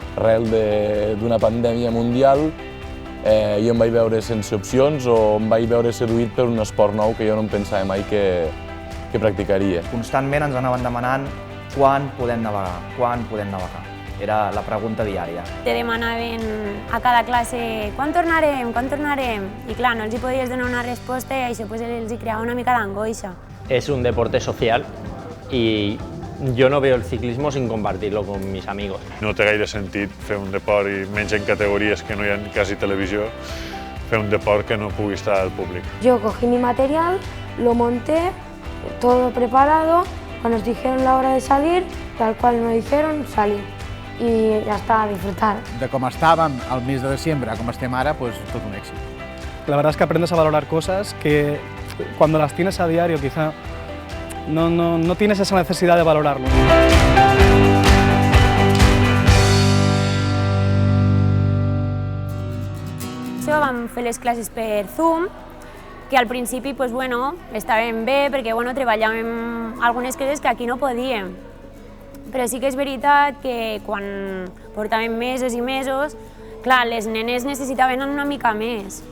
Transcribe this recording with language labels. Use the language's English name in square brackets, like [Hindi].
[Catalan] Arrel d'una pandèmia mundial, jo em vaig veure sense opcions o em vaig veure seduït per un esport nou que jo no em pensava mai que practicaria. Constantment ens anaven demanant quan podem navegar. Era la pregunta diària. Te demanaven a cada classe quan tornarem? I clar, no els hi podies donar una resposta i això els hi creava una mica d'angoixa. [Spanish] Es un deporte social y yo no veo el ciclismo sin compartirlo con mis amigos. [Catalan] No té gaire sentit fer un deport, i menys en categories que no hi ha quasi televisió, fer un deport que no pugui estar al públic. [Spanish] Yo cogí mi material, lo monté, todo preparado, cuando nos dijeron la hora de salir, tal cual me dijeron, salí. [Catalan] I ja està, a disfrutar. De com estàvem al mes de desembre a com estem ara, pues tot un èxit. [Spanish] La verdad es que aprendes a valorar cosas que cuando las tienes a diario quizá no tienes esa necesidad de valorarlo. [Catalan] Això vam fer les classes per Zoom, que al principi estaven bé perquè treballàvem algunes coses que aquí no podíem. Però sí que és veritat que quan portàvem mesos i mesos, clar, les nenes necessitaven una mica més.